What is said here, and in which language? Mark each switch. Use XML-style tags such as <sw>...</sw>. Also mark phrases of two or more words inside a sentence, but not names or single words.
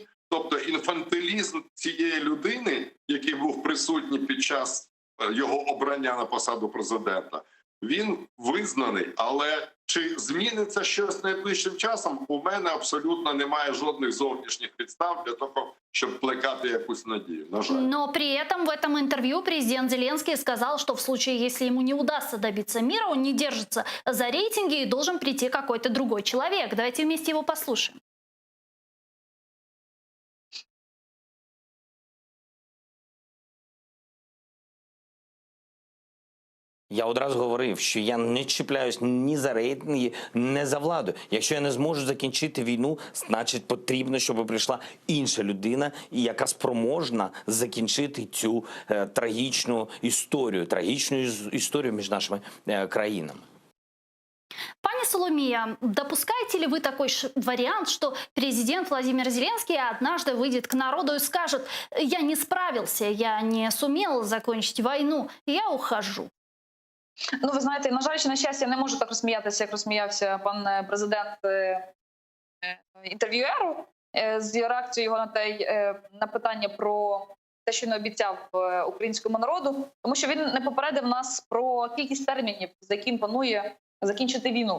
<uk>Тобто інфантилізм цієї людини, який був присутній під час його обрання на посаду президента, він визнаний. Але чи зміниться щось найближчим часом, у мене абсолютно немає жодних зовнішніх підстав для того, щоб плекати якусь надію. На жаль.</uk> <ru>Но при этом в этом интервью президент Зеленский сказал, что в случае, если ему не удастся добиться мира, он не держится за рейтинги и должен прийти какой-то другой человек. Давайте вместе его послушаем.</ru> <uk>Я одразу говорив, що я не чіпляюсь ні за рейтинги, ні за владу. Якщо я не зможу закінчити війну, значить потрібно, щоб прийшла інша людина, яка спроможна закінчити цю трагічну історію між нашими країнами.</uk> <ru>Пани Соломея, допускаете ли вы такой вариант, что президент Владимир Зеленский однажды выйдет к народу и скажет: «Я не справился, я не сумел закончить войну, я ухожу»?</ru> <uk>Ну, ви знаєте, на жаль, чи на щастя, я не можу так розсміятися, як розсміявся пан президент інтерв'юеру з реакцією його на питання про те, що не обіцяв українському народу, тому що він не попередив нас про кількість термінів, за яким планує закінчити війну.</uk>